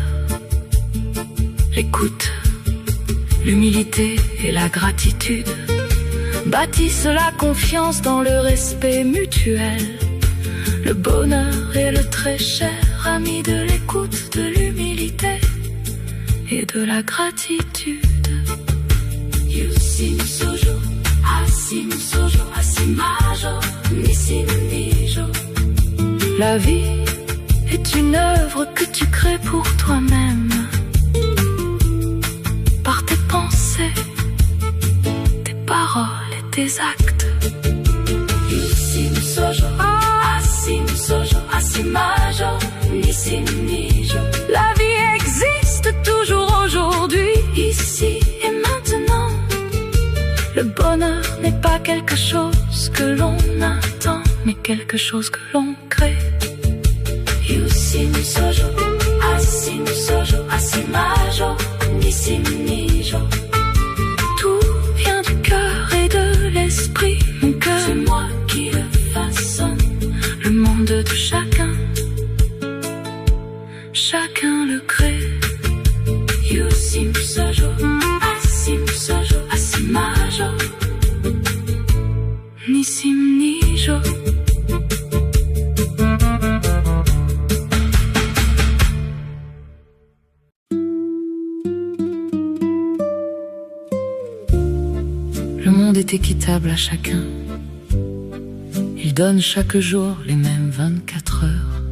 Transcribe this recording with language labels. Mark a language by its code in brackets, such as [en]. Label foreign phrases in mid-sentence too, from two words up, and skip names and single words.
[fr] L'écoute, l'humilité et la gratitude bâtissent la confiance dans le respect mutuel. Le bonheur est le très cher ami de l'écoute, de l'humilité et de la gratitude. Yusim sojo, asim sojo, asimajo, nisim nijo. La vie est une œuvre que tu crées pour toi-même, par tes pensées, tes paroles et tes actes. Yusim sojo, asim sojo, asimajo, nisim nijo. La vie existe toujours aujourd'hui, ici et maintenant. Le bonheur n'est pas quelque chose que l'on attend, mais quelque chose que l'on crée. Yusim sojo, asim sojo, asimajo, nisim nijo. Tout vient du cœur et de l'esprit. Mon cœur, c'est moi qui le façonne. Le monde de chacun, chacun le crée. Yusim sojo, asim sojo, asimajo, nisim nijo. Le monde est équitable à chacun. Il donne chaque jour les mêmes 24 heures.